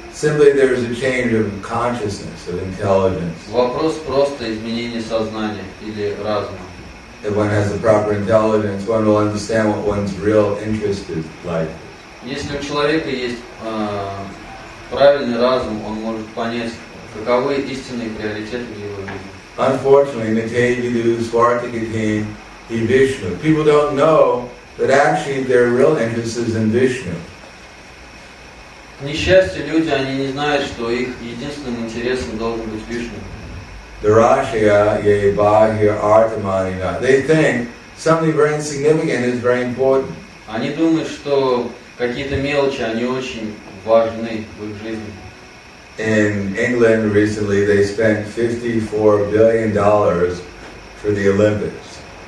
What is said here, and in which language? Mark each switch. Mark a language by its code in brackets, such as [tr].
[en] Simply there's a change of consciousness, of intelligence. [ru] Вопрос просто изменения сознания или разума. [en] If one has the proper intelligence, one will understand what one's real interest is like. [ru] Если у человека есть правильный разум, он может понять, каковы истинные приоритеты в его жизни. Unfortunately, Nitejidu, Swartikatim, Vishnu. [en] People don't know that actually their real interest is in Vishnu. [ru] К несчастью, люди, они не знают, что их единственным интересом должен быть Вишну. Darashya ye bahya artamanina. [en] They think something very insignificant is very important. [ru] Они думают, что какие-то мелочи, они очень важны в их жизни. [en] In England recently, they spent $54 billion for the Olympics.